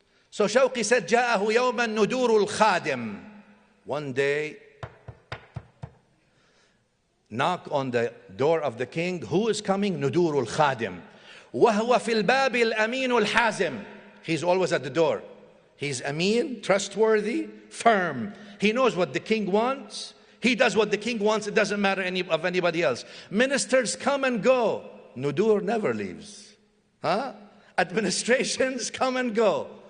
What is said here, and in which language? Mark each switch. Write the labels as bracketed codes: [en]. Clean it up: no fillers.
[en] So Shawqi said, [ar] جاءه يوما ندور الخادم. [en] One day, knock on the door of the king. Who is coming? Nudur al-Khadim. [ar] وهو في الباب الأمين الحازم. [en] He's always at the door. He's Amin, trustworthy, firm. He knows what the king wants. He does what the king wants. It doesn't matter of anybody else. Ministers come and go. Nudur never leaves. Administrations come and go.